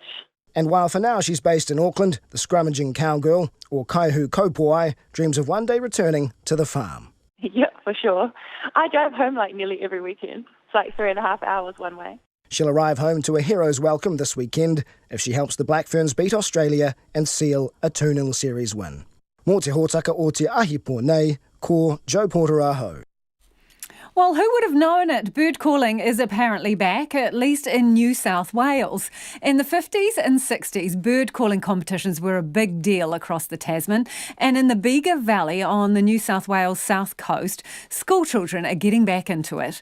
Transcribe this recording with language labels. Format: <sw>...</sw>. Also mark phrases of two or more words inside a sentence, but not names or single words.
<en>And while for now she's based in Auckland, the scrummaging cowgirl, or</en> <mi>Kaihu Kopuai,</mi> <en>dreams of one day returning to the farm. Yeah, for sure. I drive home like nearly every weekend. It's like 3.5 hours one way. She'll arrive home to a hero's welcome this weekend if she helps the Black Ferns beat Australia and seal a 2-0 series win.</en> <mi>Mō te hōtaka o te ahi pōnei, ko Joe Porter aho.</mi> <en>Well, who would have known it? Bird calling is apparently back, at least in New South Wales. In the 50s and 60s, bird calling competitions were a big deal across the Tasman. And in the Bega Valley on the New South Wales south coast, school children are getting back into it.</en>